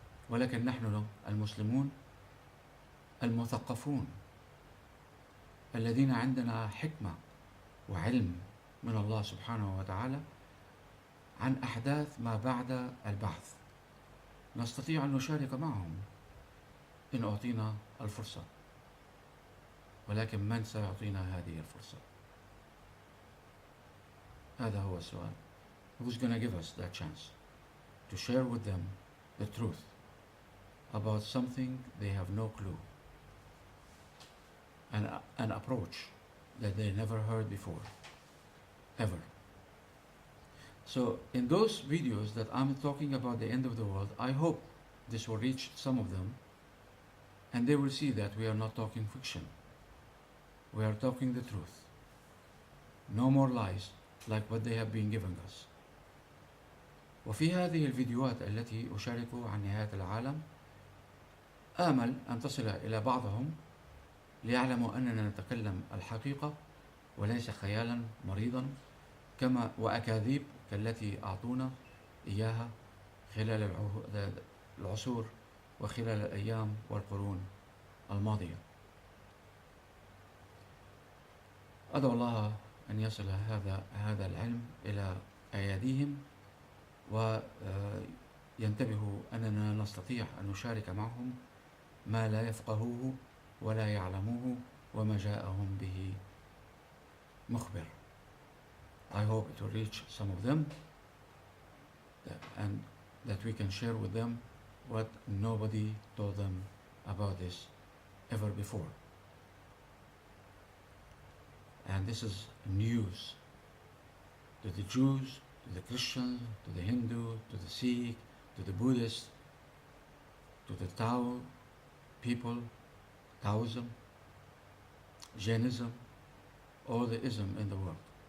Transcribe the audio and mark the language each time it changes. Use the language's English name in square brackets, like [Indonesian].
[Arabic] ولكن نحن المسلمون المثقفون الذين عندنا حكمة وعلم من الله سبحانه وتعالى عن أحداث ما بعد البعث، نستطيع أن نشارك معهم إن أعطينا الفرصة. ولكن من سيعطينا هذه الفرصة؟ هذا هو السؤال. [English] Who's going to give us that chance to share with them the truth about something they have no clue, and an approach that they never heard before, ever. So in those videos that I'm talking about the end of the world, I hope this will reach some of them, and they will see that we are not talking fiction. We are talking the truth. No more lies like what they have been giving us. [Arabic] وفي هذه الفيديوهات التي أشارك عن نهاية العالم، آمل أن تصل إلى بعضهم ليعلموا أننا نتكلم الحقيقة وليس خيالا مريضا كما وأكاذيب كالتي أعطونا إياها خلال العصور وخلال الأيام والقرون الماضية. أدعو الله أن يصل هذا العلم إلى أيديهم، وينتبهوا أننا نستطيع أن نشارك معهم ما لا يفقهوه ولا يعلموه وما جاءهم به مخبر. [English] I hope it will reach some of them and that we can share with them what nobody told them about this ever before. And this is news to the Jews, to the Christians, to the Hindu, to the Sikh, to the Buddhist, to the Tao people, Taoism, Jainism, all the ism in the world.